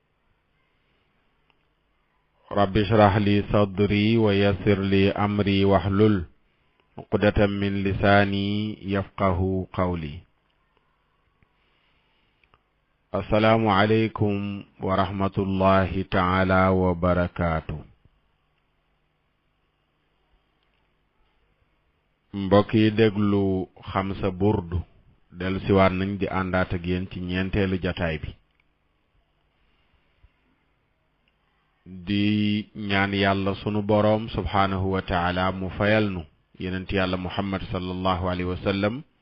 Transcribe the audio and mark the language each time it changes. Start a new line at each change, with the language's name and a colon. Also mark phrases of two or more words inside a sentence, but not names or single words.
Arabic: رب اشرح لي صدري ويسر لي أمري واحلل عقدة من لساني يفقه قولي. السلام عليكم ورحمة الله تعالى وبركاته.
Wolof: mbokki déglu Xamsa Burdu del siwaat nañ di àndaat ak yéen ci ñeenteelu jataay bi, di ñaan yàlla sunu boroom
Arabic: سبحانه وتعالى
Wolof: mu fayal nu yonent yàlla Muhammad
Arabic: صلى الله عليه وسلم